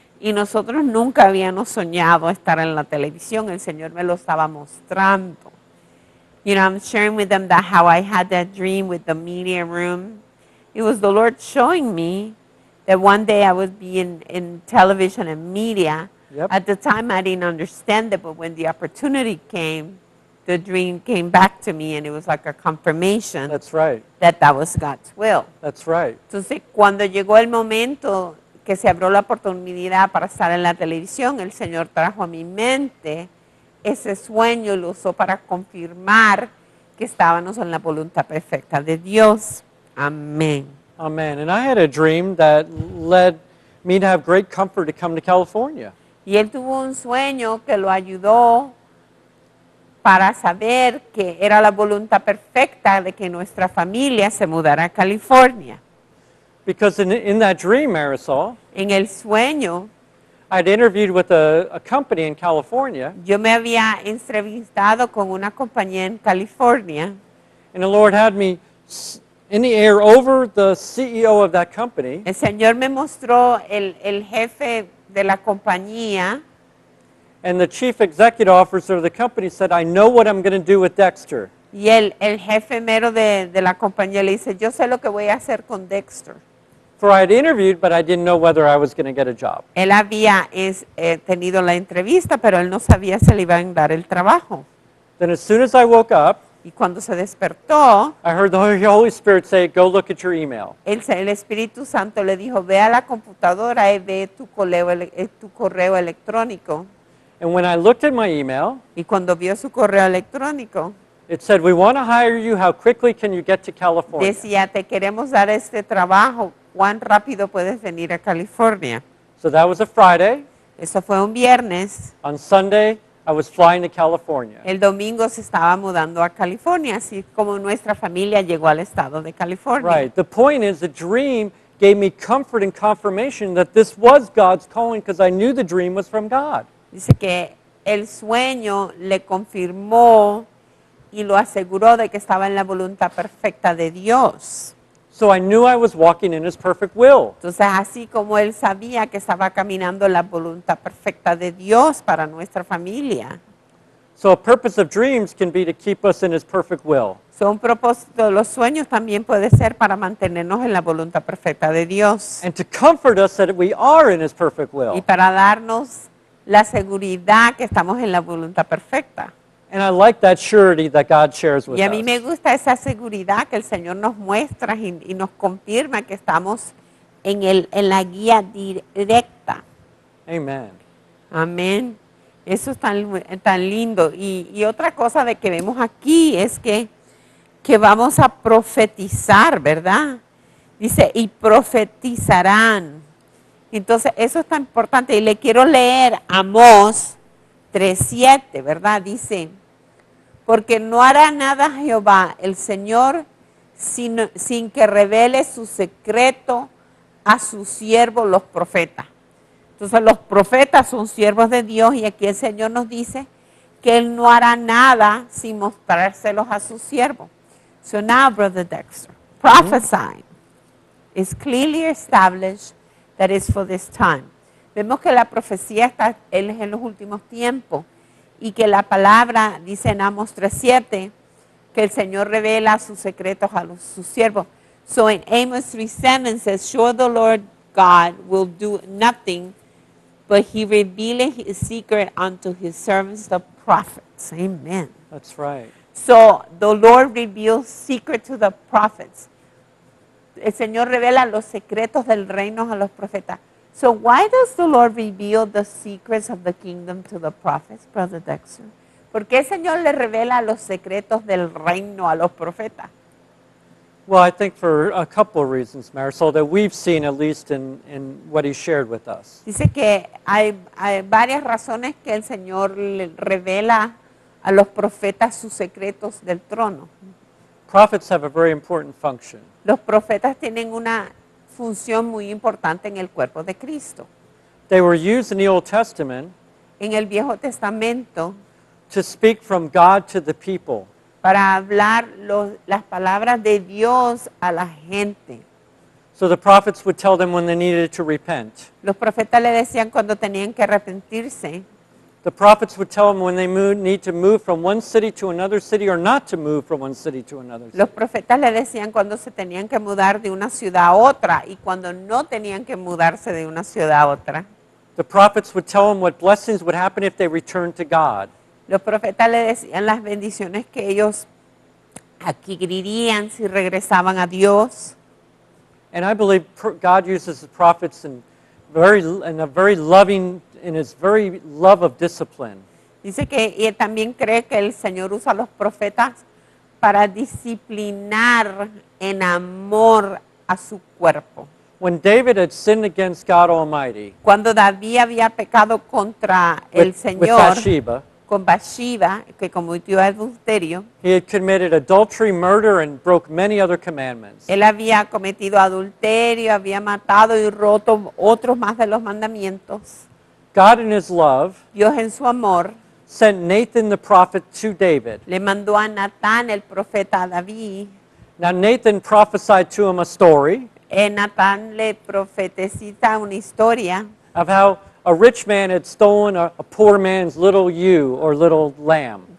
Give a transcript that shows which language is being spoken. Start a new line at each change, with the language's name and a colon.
Spanish: Y nosotros nunca habíamos soñado estar en la televisión. El Señor me lo estaba mostrando.
English: You know, I'm sharing with them that how I had that dream with the media room. It was the Lord showing me that one day I would be in television and media. Yep. At the time, I didn't understand it, but when the opportunity came, the dream came back to me, and it was like a confirmation That's right. that was God's will. That's right.
Spanish: Entonces, cuando llegó el momento que se abrió la oportunidad para estar en la televisión, el Señor trajo a mi mente ese sueño y lo usó para confirmar que estábamos en la voluntad perfecta de Dios. Amén.
English: Amen. And I had a dream that led me to have great comfort to come to California.
Spanish: Y él tuvo un sueño que lo ayudó para saber que era la voluntad perfecta de que nuestra familia se mudara a California.
English: Because in that dream, Marisol,
Spanish: En el sueño,
English: I'd interviewed with a company in California,
Spanish: yo me había entrevistado con una compañía en California
English: and the Lord had me in the air over the CEO of that company,
Spanish: El Señor me mostró el jefe de la compañía
English: and the chief executive officer of the company said, I know what I'm going to do with Dexter.
Spanish: y el jefe mero de la compañía le dice, yo sé lo que voy a hacer con Dexter.
English: For I had interviewed, but I didn't know whether I was going to get a job.
Spanish: Él había tenido la entrevista, pero él no sabía si le iban a dar el trabajo.
English: Then as soon as I woke up,
Spanish: Y cuando se despertó,
English: I heard the Holy Spirit say, go look at your email.
Spanish: el Espíritu Santo le dijo, ve a la computadora y ve tu correo electrónico.
English: And when I looked at my email,
Spanish: Y cuando vio su correo electrónico,
English: it said, we want to hire you. How quickly can you get to California?
Spanish: decía, te queremos dar este trabajo, ¿cuán rápido puedes venir a California?
English: So that was a Friday.
Spanish: Eso fue un viernes.
English: On Sunday, I was flying to California.
Spanish: El domingo se estaba mudando a California, así como nuestra familia llegó al estado de California.
English: Right. The point is, the dream gave me comfort and confirmation that this was God's calling because I knew the dream was from God.
Spanish: Dice que el sueño le confirmó y lo aseguró de que estaba en la voluntad perfecta de Dios.
English: So I knew I was walking in His perfect will.
Spanish: Entonces, así como él sabía que estaba caminando en la voluntad perfecta de Dios para nuestra familia.
English: So a purpose of dreams can be to keep us in His perfect will.
Spanish: Son propósitos, los sueños también puede ser para mantenernos en la voluntad perfecta de Dios
English: and to comfort us that we are in His perfect
Spanish: y
English: will.
Spanish: para darnos la seguridad que estamos en la voluntad perfecta.
English: And I like that surety that God shares with
Spanish: Y a mí me
English: us.
Spanish: gusta esa seguridad que el Señor nos muestra y nos confirma que estamos en la guía directa.
English: Amen.
Spanish: Amén. Eso es tan lindo. Y otra cosa de que vemos aquí es que vamos a profetizar, ¿verdad? Dice, y profetizarán. Entonces, eso es tan importante. Y le quiero leer Amós 3:7, ¿verdad? Dice, porque no hará nada Jehová, el Señor, sin que revele su secreto a sus siervos los profetas. Entonces los profetas son siervos de Dios y aquí el Señor nos dice que Él no hará nada sin mostrárselos a sus siervos.
English: So now, Brother Dexter, prophesying is clearly established that is for this time.
Spanish: Vemos que la profecía está en los últimos tiempos y que la palabra dice en Amos 3:7 que el Señor revela sus secretos a sus siervos.
English: So in Amos 3:7 says, sure the Lord God will do nothing, but he revealeth his secret unto his servants the prophets. Amen. That's right. So the Lord reveals secret to the prophets.
Spanish: El Señor revela los secretos del reino a los profetas.
English: So why does the Lord reveal the secrets of the kingdom to the prophets, Brother Dexter?
Spanish: ¿Por qué el Señor le revela los secretos del reino a los profetas?
English: Well, I think for a couple of reasons, Marisol, that we've seen at least in what he shared with us.
Spanish: Dice que hay varias razones que el Señor le revela a los profetas sus secretos del trono.
English: Prophets have a very important function.
Spanish: Los profetas tienen una función muy importante en el cuerpo de Cristo.
English: They were used in the Old Testament
Spanish: En el Viejo Testamento,
English: to speak from God to the people.
Spanish: para hablar las palabras de Dios a la gente.
English: So the prophets would tell them when they needed to repent.
Spanish: Los profetas le decían cuando tenían que arrepentirse.
English: The prophets would tell them when they need to move from one city to another city or not to move from one city to another city.
Spanish: Los profetas le decían cuando se tenían que mudar de una ciudad a otra y cuando no tenían que mudarse de una ciudad a otra.
English: The prophets would tell them what blessings would happen if they returned to God.
Spanish: Los profetas le decían las bendiciones que ellos adquirirían si regresaban a Dios.
English: And I believe God uses the prophets in a very loving, in his very love of discipline.
Spanish: Dice que y él también cree que el Señor usa a los profetas para disciplinar en amor a su cuerpo.
English: When David had sinned against God Almighty
Spanish: Cuando David había pecado contra el
English: with
Spanish: Señor,
English: Bathsheba,
Spanish: con Bathsheba, que cometió adulterio,
English: he had committed adultery, murder, and broke many other commandments.
Spanish: él había cometido adulterio, había matado y roto otros más de los mandamientos.
English: God in his love
Spanish: Dios en su amor
English: sent Nathan the prophet to David.
Spanish: le mandó a Natán, el profeta, a David.
English: Now Nathan prophesied to him a story
Spanish: Natán le profetiza una historia
English: of how a rich man had stolen a poor man's little ewe or little lamb.